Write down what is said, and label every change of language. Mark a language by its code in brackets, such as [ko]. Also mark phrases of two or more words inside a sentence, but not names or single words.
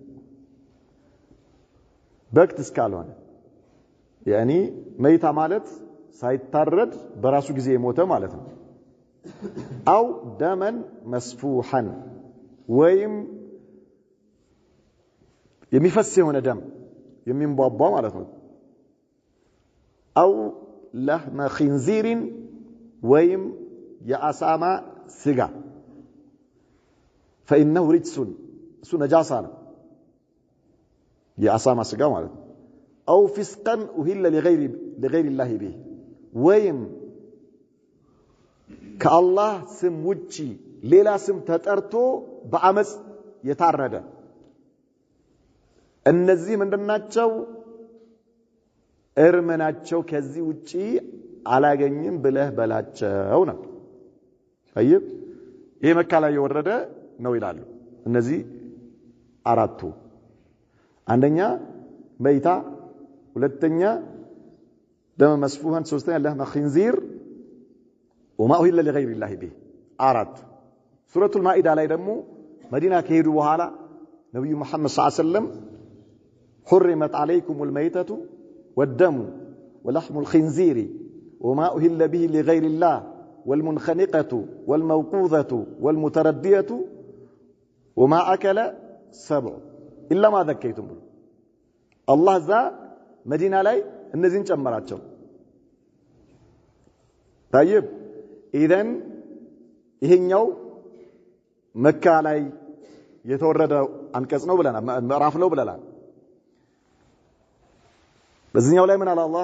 [am] በክት እስካልሆነ [ar] يعني ميتة [am] ማለት ሳይታረድ በራሱ ጊዜ የሞተ ማለት ነው። [ar] أو دما مسفوحا [am] ወይም የሚፈስ የሆነ ደም የሚንቧቧ ማለት ነው። [ar] أو لحم خنزير [am] ወይም የአሳማ ስጋ [ar] فإنه رجس [am] እሱ ነጃሳ ነው የአሳማ ስጋ ማለት ነው። [ar] أو فسقا أهل لغير الله به [am] ወይም ከአላህ ስም ውጪ ሌላ ስም ተጠርቶ በአመጽ የታረደ እነዚህ ምንድናቸው? እርመናቸው ከዚህ ውጪ አላገኝም ብለህ በላቸው ነው። طيب ይሄ መካ ላይ የወረደ ነው ይላሉ እነዚህ አራቱ። አንደኛ መይታ፣ ሁለተኛ ደም መስፉሃን፣ ሶስተኛ [ar] لحم خنزير وما أهل لغير الله به [am] አራት። ሱረቱል ማኢዳ ላይ ደግሞ መዲና ከሄዱ በኋላ ነብዩ መሐመድ [ar] صلى الله عليه وسلم حرمت عليكم الميتة والدم ولحم الخنزير وما أهل به لغير الله والمنخنقة والموقوذة والمتردية وما أكل سبع إلا ما ذكيتم [am] ብሎ አላህ ዛ መዲና ላይ እነዚህን ጨመራቸው። [ar] طيب إذن [am] ይሄኛው መካ ላይ የተወረደ አንቀጽ ነው ብለናል፣ ምዕራፍ ነው ብለናል። በዚህኛው ላይ ምን አለ አላህ?